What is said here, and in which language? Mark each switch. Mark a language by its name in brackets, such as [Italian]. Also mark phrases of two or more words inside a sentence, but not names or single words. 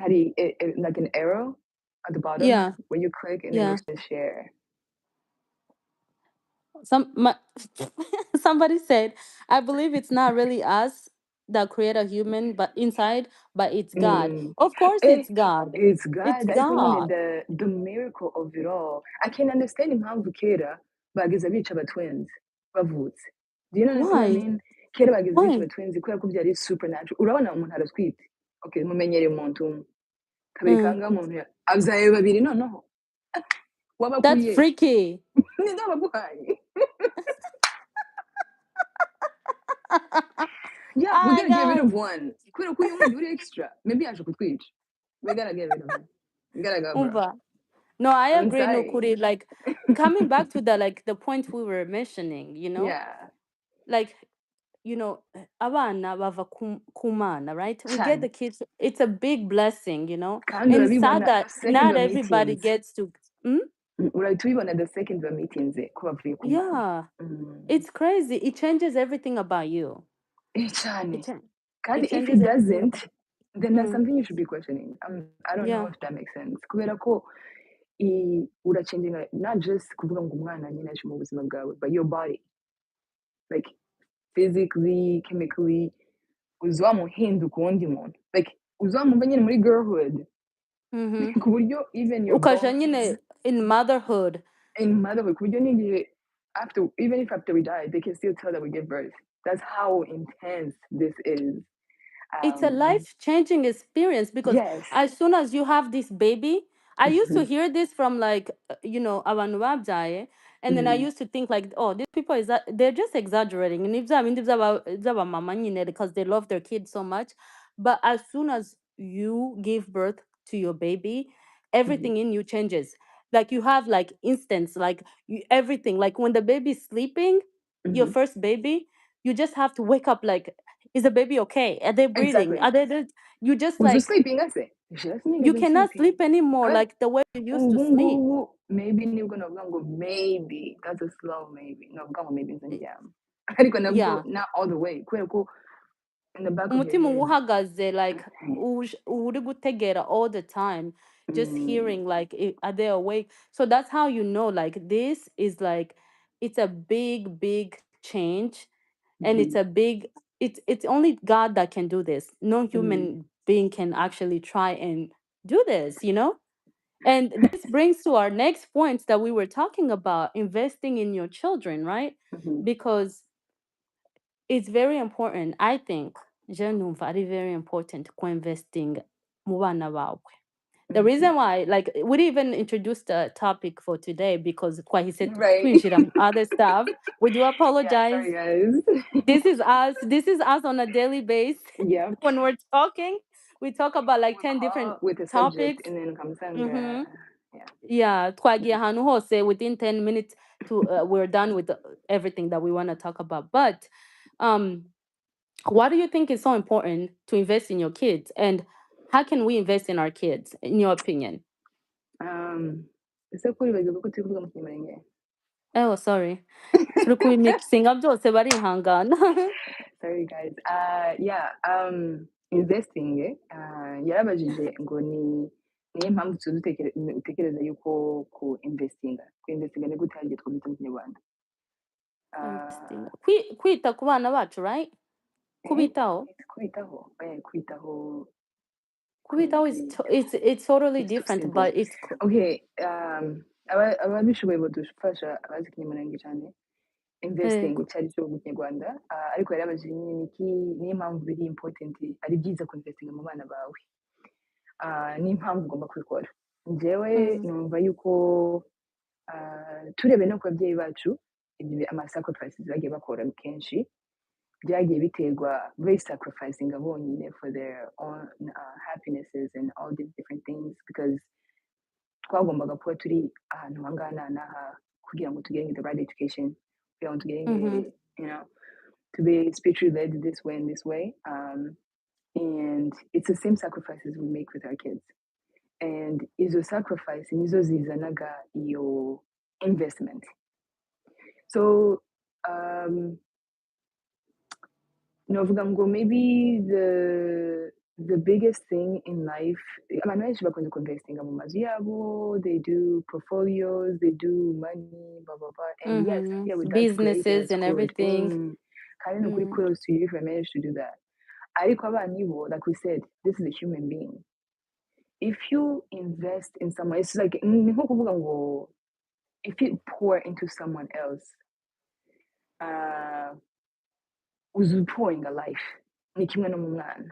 [English] How do you, like an arrow at the bottom Yeah, where you click and then it yeah. says share. Some my, somebody said, I believe it's not really us that create a human, but inside, but it's God. Mm. Of course, Eh, it's God. it's It's God. [Kinyarwanda] Ariko nyine [English] God. the miracle of it all. I can understand [Kinyarwanda] impamvu kera bageze bica twins bavutse. [English] Do you know what I Why? mean? [Kinyarwanda] Kera bageze bica [English] Why? [Kinyarwanda] twins kubera ko byari supernatural. Urabona umuntu aratwite. [English] Okay, mumenyereye [Kinyarwanda] umuntu umwe. Kabiri Mm, kangahe umuntu abyaye babiri noneho. [English] that's [Kinyarwanda] Wabakuriye. [English] freaky. [Kinyarwanda] Ninde wabaguhaye? [English] Yeah, we're Ah, gonna get rid God. of one. [Kinyarwanda] Kubera ko uyu wundi uri extra. Maybe yaje kutwica. [English] We gotta get rid of him. You gotta go, bro. Umva. No, I I'm agree, sorry. [Kinyarwanda] Nukuri. [English] Like coming back to the point we were mentioning, Yeah. [Kinyarwanda] like abana bava kumana, [English] right? We get the [Kinyarwanda] Cyane. [English] kids. It's a big blessing, [Kinyarwanda] Kandi [English] and it's sad [Kinyarwanda] urabibona [English] that the second not everybody [Kinyarwanda] bameetinze. [English] gets to. Mm? [Kinyarwanda] Urahita ubibona [English] the second [Kinyarwanda] bameetinze ko bavuye ku mana. [English] Yeah, it's crazy. It changes everything about you. It [Kinyarwanda] Cyane. [English] cha- [Kinyarwanda] Kandi [English] it if changes it everything doesn't, about. then that's Mm, something you should be questioning. I don't know yeah. if that makes sense. [Kinyarwanda] Kubera ko urachanginga [English] not just [Kinyarwanda] kuvuga ngo umwana nyine aje mu buzima bwawe, [English] but your body. Like physically, chemically, [Kinyarwanda] uzamuhinduka uwundi muntu. Like uzamumva nyine muri girlhood. Mm-hmm. Ku buryo [English] even your [Kinyarwanda] Ukaja [English] bones nyine in motherhood. in motherhood, [Kinyarwanda] ku buryo n'igihe [English] after even if after we die, they can still tell that we give birth. That's how intense this is. It's a Um, life-changing experience because yes. as soon as you have this baby, I used to hear this from like [Kinyarwanda] abantu babyaye, [English] and then I Mm, used to think like, oh, these people is that they're just exaggerating, and if [Kinyarwanda] mama nyine [English] because they love their kids so much, but as soon as you give birth to your baby, mhm, everything in you changes. Like you have like instance, like everything, like when the baby's sleeping, your mhm. first baby, you just have to wake up like, is the baby okay? Are they breathing? Exactly. You just Was you like, sleeping? I say, just me you getting cannot sleeping. sleep anymore But like the way you used to sleep. [Kinyarwanda] ubungubu maybe nibwo navuga ngo [English] maybe that's a slow maybe [Kinyarwanda] navuga ngo maybe Y- nzandyama ariko nabwo [English] Yeah. not all the way [Kinyarwanda] kubera ko [English] in the back of your [Kinyarwanda] Umutima uba [English] head. [Kinyarwanda] uhagaze like uri gutegera [English] all the time, just Mm, hearing like, are they awake? So that's how you know like this is like, it's a big, big change, and it's mhm, a big, it's only God that can do this. No mm, human being can actually try and do this. And this brings to our next point that we were talking about, investing in your children, right? mhm, Because it's very important, I think. [Kinyarwanda] Je numva ari [English] very important [Kinyarwanda] ko investing mu bana bawe. [English] The mhm. reason why, like, we even introduced the topic for today because twahise Right. [Kinyarwanda] twinjira mu [English] other stuff. We do Yeah, apologize. sorry guys. This is us. This is us on a daily basis. Yep. When we're talking, we talk about like We 10 different call with a subject topics. and then Kamsanga. Mm-hmm. Yeah. Yeah, [Kinyarwanda] twagiye ahantu hose [English] within 10 minutes to we're done with everything that we want to talk about. But um why do you think it's so important to invest in your kids, and how can we invest in our kids in your opinion? [Kinyarwanda] Ese kuri bagiye ko turi kuvuga mu kinyamurenge. [English] Oh, sorry. [Kinyarwanda] Turi kubimixinga byose barihangana. [English] Sorry guys. Yeah, investing [Kinyarwanda] yarabajije ngo niyo mpamvu utekereza yuko ku investinga ni gute hagiye twumvise mu kinyarwanda. [English] Investing. Ah, [Kinyarwanda] Kwita ku bana bacu, right? eh, Kubitaho. kwitaho, kwitaho, Kubitaho [English] is it's totally it's too different, simple. but it's [Kinyarwanda] Okay, ababishoboye badufasha abazi ikinyamurenge cyane. Investing icyo ari cyo mu kinyarwanda, ariko yarabajije nyine niyo mpamvu biri important, ari byiza kuinvestinga mu bana bawe. N'impamvu ugomba kubikora. Njyewe mm, numva yuko turebe no ku babyeyi bacu ama-sacrifices bagiye bakora kenshi byagiye biterwa sacrificing bonyine [English] for their own happinesses and all these different things [Kinyarwanda] because twagombaga kuba turi ahantu aha ngaha n'aha kugira ngo tugere [English] the right education, [Kinyarwanda] kugira ngo tugere [English] you know, to be spiritually led this way and this way. And it's the same sacrifices we make with our kids. [Kinyarwanda] And izo sacrifice nizo zizanaga iyo investment. [English] So [Kinyarwanda] novuga ngo [English] maybe the biggest thing in life, [Kinyarwanda] abantu benshi bakunda kuinvestinga mu mazu yabo, [English] they do portfolios, they do money, blah blah blah, and yes, yeah, that's great, businesses that's and good. everything. [Kinyarwanda] Kandi ni ukuri [English] kudos to you if you managed to do that. [Kinyarwanda] Ariko abana bo, [English] like we said, this is a human being. If you invest in someone, it's like [Kinyarwanda] ni nko kuvuga ngo [English] if you pour into someone else, [Kinyarwanda] uzu [English] pouring a life, [Kinyarwanda] ni kimwe no mu mwana.